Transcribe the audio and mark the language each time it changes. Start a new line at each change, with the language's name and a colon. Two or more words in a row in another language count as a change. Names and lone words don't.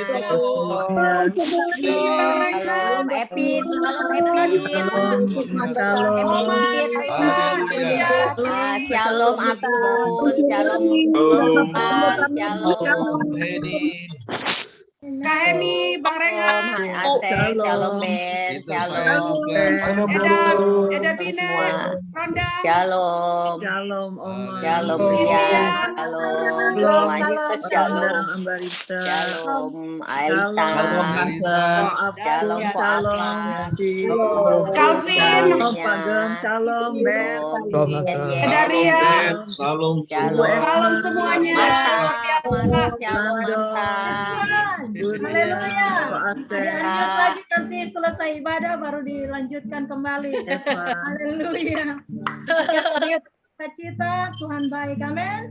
Indonesian: Salam Epin. Salam Epin. Shalom Agus. Shalom Bang. Shalom Hedi. Kak Heni, Bang Renhat. Shalom Ben. Shalom. Eda Bina. Ronda. Shalom. Shalom Oma. Shalom Ria. Shalom semuanya. Shalom. Shalom Ailita. Shalom Hansen. Shalom Shalom. Calvin. Shalom Ben. Eda Ria. Salam. Salam semuanya. Shalom. Haleluya. Lanjut lagi nanti selesai ibadah baru dilanjutkan kembali. Haleluya. Cita Tuhan baik. Amin.